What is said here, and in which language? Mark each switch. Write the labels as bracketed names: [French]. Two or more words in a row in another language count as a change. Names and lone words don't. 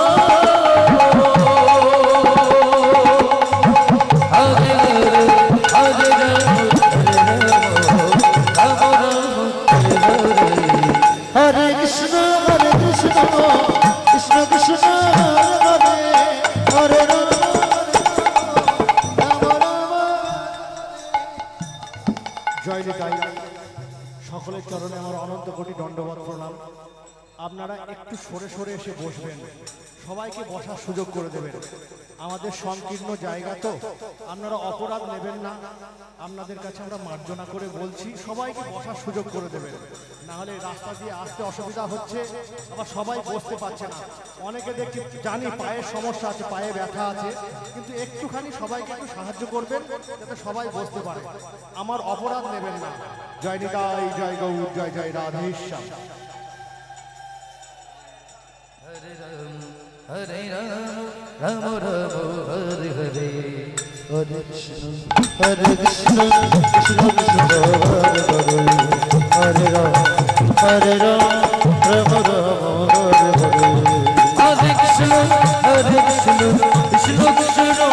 [Sanskrit] Hare Krishna, Hare Krishna, Krishna Krishna, Hare Hare, Hare Rama, Rama Rama. [Bangla] জয় নিতাই। সকলের চরণে আমার অনন্ত কোটি দণ্ডবত প্রণাম। আপনারা একটু সরে সরে এসে বসবেন, সবাইকে বসার সুযোগ করে দেবেন। আমাদের সংকীর্ণ জায়গা তো, আপনারা অপরাধ নেবেন না। আপনাদের কাছে আমরা মার্জনা করে বলছি, সবাইকে বসার সুযোগ করে দেবেন, না হলে রাস্তা দিয়ে আসতে অসুবিধা হচ্ছে, আবার সবাই বসতে পারছে না। অনেকে দেখি জানি পায়ের সমস্যা আছে, পায়ে ব্যথা আছে, কিন্তু একটুখানি সবাইকে একটু সাহায্য করবেন যাতে সবাই বসতে পারে। আমার অপরাধ নেবেন না। জয় নিতাই, জয় গৌর, জয় জয় রাধেশ্যাম। [Sanskrit] Hare Rama, Rama Rama, Hare Hare, Hare Krishna, Hare Krishna, Krishna Krishna, Hare Hare, Hare Rama, Hare Rama, Rama Rama, Hare Hare, Hare Krishna, Hare Krishna, Krishna Krishna,